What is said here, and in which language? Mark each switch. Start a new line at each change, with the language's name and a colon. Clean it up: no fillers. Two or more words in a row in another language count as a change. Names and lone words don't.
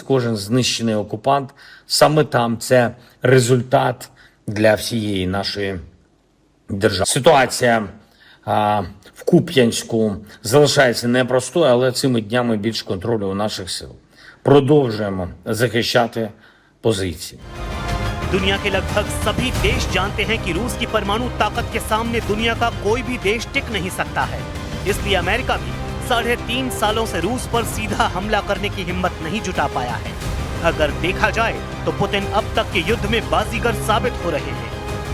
Ukrainian: Кожен знищений окупант саме там – це результат для всієї нашої держави. Ситуація в Куп'янську залишається непростою, але цими днями більш контролю у наших сил. Продовжуємо захищати позиції.
Hindi: दुनिया के लगभग सभी देश जानते हैं कि रूस की परमाणु ताकत के सामने दुनिया का कोई भी देश टिक नहीं सकता है। इसलिए अमेरिका भी 3.5 सालों से रूस पर सीधा हमला करने की हिम्मत नहीं जुटा पाया है। अगर देखा जाए तो पुतिन अब तक के युद्ध में बाजीगर साबित हो रहे हैं।